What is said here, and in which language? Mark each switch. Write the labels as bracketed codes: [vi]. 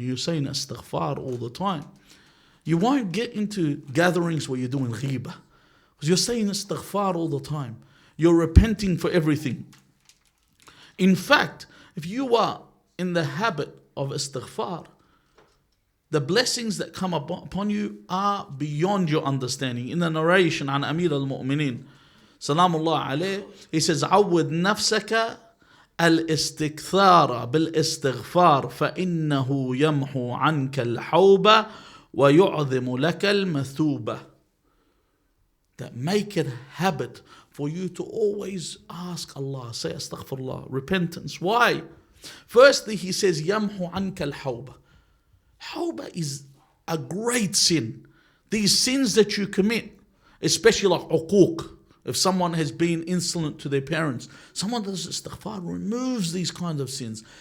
[en] You're saying istighfar all the time. You won't get into gatherings where you're doing ghibah. Because you're saying istighfar all the time. You're repenting for everything. In fact, if you are in the habit of istighfar, the blessings that come upon you are beyond your understanding. In the narration on Amir al-Mu'mineen, Salamullah alayh, he says, [ar] عود نفسك الاستكثار بالاستغفار فإنه يمحو عنك الحوبة ويعظم لك المثوبة. [en] that make it a habit for you to always ask Allah, say astaghfirullah, repentance. Why? Firstly, he says, [ar] يَمْحُ عَنْكَ الْحَوْبَةِ. [en] Hawbah is a great sin. These sins that you commit, especially like uquq, if someone has been insolent to their parents, someone does istighfar, removes these kinds of sins.